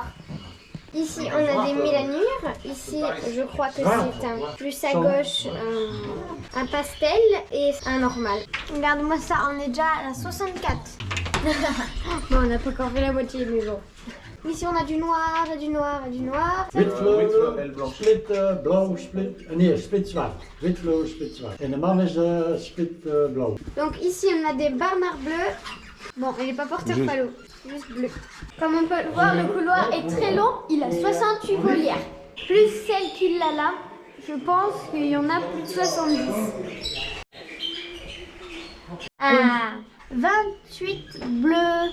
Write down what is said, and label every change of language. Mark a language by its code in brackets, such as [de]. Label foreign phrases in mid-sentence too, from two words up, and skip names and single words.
[fr] Ici, on a des mélanures. Ici, je crois que c'est un plus à gauche, un pastel et un normal. Regarde-moi ça, on est déjà à la 64. Bon, on n'a pas encore fait la moitié, mais bon. Ici, on a du noir, du noir, du noir. [nl] Split blauw, split. Nee, split zwart. Wit blauw, split zwart. En de man is split blauw. [fr] Donc ici, on a des barnards bleus. Bon, il n'est pas porteur palo, juste bleu. Comme on peut le voir, le couloir est très long. Il a 68 volières. Plus celle qu'il a là, je pense qu'il y en a plus de 70. Ah, 28 bleus.